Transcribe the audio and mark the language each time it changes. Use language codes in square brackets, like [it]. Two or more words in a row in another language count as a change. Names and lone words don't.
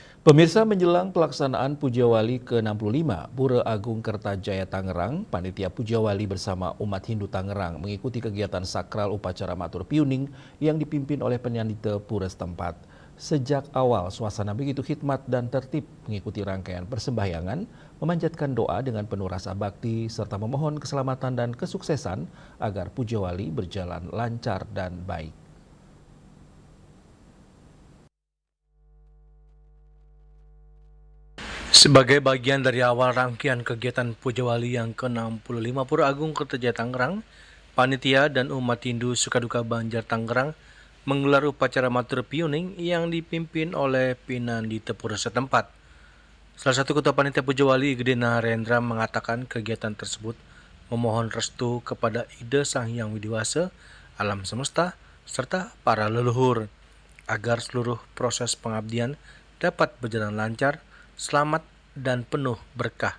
[id] Pemirsa, menjelang pelaksanaan Pujawali ke-65 Pura Agung Kertajaya Tangerang, Panitia Pujawali bersama umat Hindu Tangerang mengikuti kegiatan sakral upacara Matur Piuning yang dipimpin oleh penyanita pura setempat. Sejak awal, suasana begitu khidmat dan tertib mengikuti rangkaian persembahyangan, memanjatkan doa dengan penuh rasa bakti, serta memohon keselamatan dan kesuksesan agar Pujawali berjalan lancar dan baik. Sebagai bagian dari awal rangkaian kegiatan Pujawali yang ke-65 Pura Agung Kertajaya Tangerang, panitia dan umat Hindu Sukaduka Banjar Tangerang menggelar upacara Matur Piuning yang dipimpin oleh Pinandita Pura setempat. Salah satu ketua panitia Pujawali, Igede Narendra, mengatakan kegiatan tersebut memohon restu kepada Ida Sang Hyang Widiwasa, alam semesta, serta para leluhur agar seluruh proses pengabdian dapat berjalan lancar, selamat, dan penuh berkah.